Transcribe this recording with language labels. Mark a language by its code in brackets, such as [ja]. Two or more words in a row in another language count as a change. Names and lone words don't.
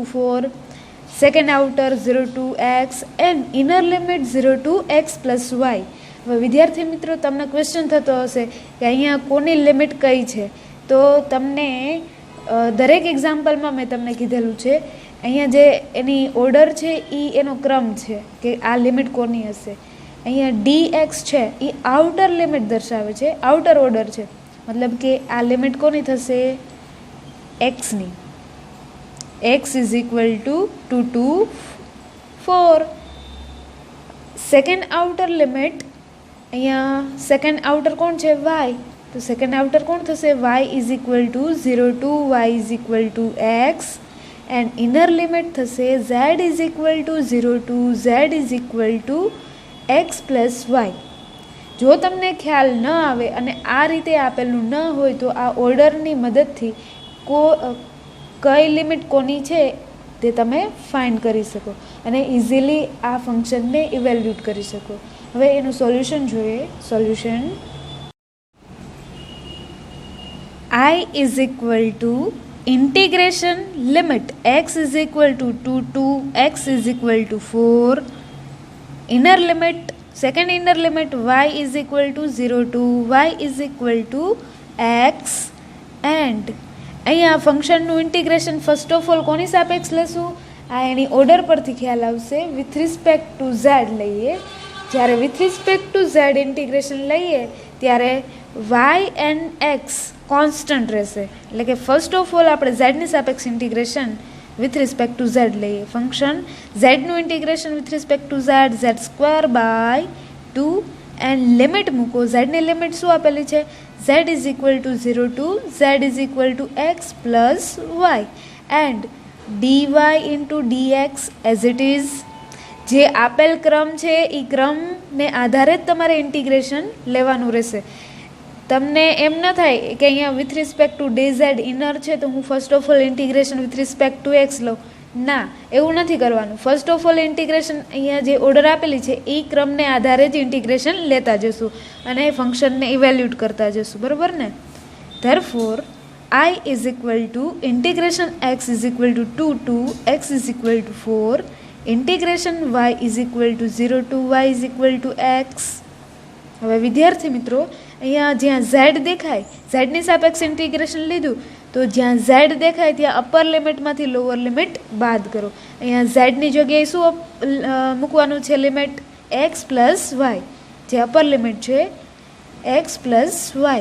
[gu] 4 [en] second outer 0 to x and inner limit 0 to x plus y [gu] હવે વિદ્યાર્થી મિત્રો તમને ક્વેશ્ચન થતો હશે કે અહીંયા કોની લિમિટ કઈ છે તો તમને દરેક એક્ઝામ્પલમાં મેં તમને કીધેલું છે અહીંયા જે એની ઓર્ડર છે એ એનો ક્રમ છે કે આ લિમિટ કોની હશે અહીંયા dx છે એ [en] outer limit [gu] દર્શાવે છે [en] outer order [gu] છે મતલબ કે આ લિમિટ કોની થશે [en] xની x is equal to 2 to 4 second outer limit અહીંયા સેકન્ડ આઉટર [gu] કોણ છે y તો [en] second outer કોણ [gu] થશે [en] y is equal to 0 to y is equal to x and inner limit [gu] થશે [en] z is equal to 0 to z is equal to x plus y [gu] જો તમને ખ્યાલ ન આવે અને આ રીતે આપેલું ન હોય તો આ ઓર્ડરની મદદથી કઈ લિમિટ કોની છે તે તમે ફાઇન્ડ કરી શકો અને ઇઝીલી આ [en] function evaluate [gu] કરી શકો હવે એનું સોલ્યુશન જોઈએ સોલ્યુશન [en] I is equal to integration limit x is equal to 2 to x is equal to 4 inner limit second inner limit y is equal to 0 to y is equal to x and [gu] અહીંયા ફંક્શનનું ઇન્ટિગ્રેશન [en] first of all [gu] કોની સાપેક્ષ લેશું આ એની ઓર્ડર પરથી ખ્યાલ આવશે [en] with respect to z [gu] લઈએ જ્યારે [en] with respect to z integration [gu] લઈએ ત્યારે [en] y and x constant [gu] રહેશે એટલે કે [en] first of all [gu] આપણે ઝેડની સાપેક્ષ [en] integration with respect to z [gu] લઈએ [en] function z integration with respect to z² 2 and limit [gu] મૂકો ઝેડની લિમિટ શું આપેલી છે [en] z is equal to 0 to z is equal to x plus y and dy into dx as it is [gu] જે આપેલ ક્રમ છે એ ક્રમને આધારે જ તમારે ઇન્ટિગ્રેશન લેવાનું રહેશે. તમને એમ ન થાય કે અહીંયા [en] with respect to dz inner [gu] છે તો હું [en] first of all integration with respect to x [gu] લઉં. ના, એવું નથી કરવાનું. [en] first of all integration [gu] અહીંયા જે ઓર્ડર આપેલી છે એ ક્રમને આધારે જ ઇન્ટિગ્રેશન લેતા જશું અને [en] function evaluate [gu] કરતા જશું, બરાબર ને? [en] ધેરફોર I is equal to integration x is equal to 2 to x is equal to 4, integration y is equal to 0 to y is equal to x. [gu] હવે વિદ્યાર્થી મિત્રો, અહીંયા જ્યાં z દેખાય, ઝેડની સાપેક્ષ ઇન્ટિગ્રેશન લીધું તો જ્યાં z દેખાય ત્યાં [en] upper limit lower limit [gu] બાદ કરો. અહીંયા ઝેડની જગ્યાએ શું મૂકવાનું છે? [en] limit x plus y, જે upper limit છે x plus y.